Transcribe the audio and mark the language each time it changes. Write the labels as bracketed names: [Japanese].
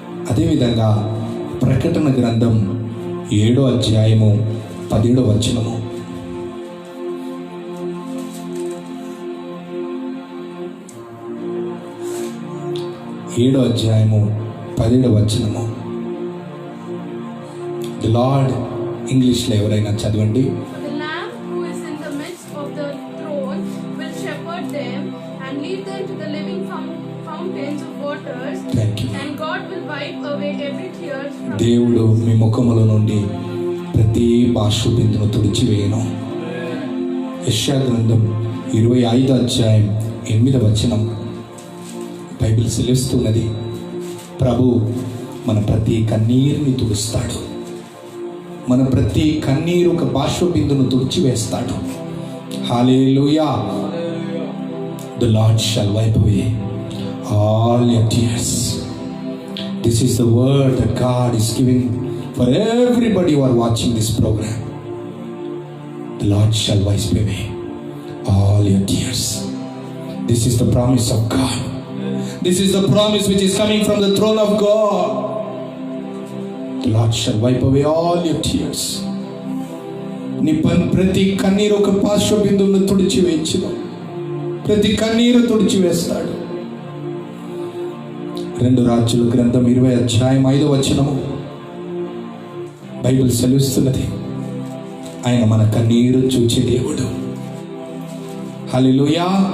[Telugu] అదేవిధంగా ప్రకటన గ్రంథం 7వ అధ్యాయము 17వ వచనము, ఏడో అధ్యాయము 17వ వచనము. ది లార్డ్ ఇంగ్లీష్లో ఎవరైనా చదవండి. [English] The Lamb who is in the midst of the throne will shepherd them and lead them to the living fountains of waters. Thank you. And God will wipe away every tear from [Telugu] దేవుడు మీ ముఖముల నుండి ప్రతి బాష్ప బిందును తుడిచివేయను. యెషయా గ్రంథం 25వ అధ్యాయం 8వ వచనం Bible సెలవిస్తున్నది, ప్రభు మన ప్రతి కన్నీరుని తుడుస్తాడు. మన ప్రతి కన్నీరు ఒక బాష్ప బిందును తుడిచివేస్తాడు. హల్లెలూయా. [English] The Lord shall wipe away all your tears. This is the word that God is giving for everybody who are watching this program. The Lord shall wipe away all your tears. This is the promise of God. This is the promise which is coming from the throne of God. The Lord shall wipe away all your tears. [Telugu] నీ ప్రతి కన్నీరు ఒక బాష్ప బిందువును తుడిచివేయించును. ప్రతి కన్నీరు తుడిచివేస్తాడు. 2 రాజుల గ్రంథం 20వ అధ్యాయం 5వ వచనము బైబిల్ సెలవిస్తున్నది, ఆయన మన కన్నీరు చూచే దేవుడు. హల్లెలూయా.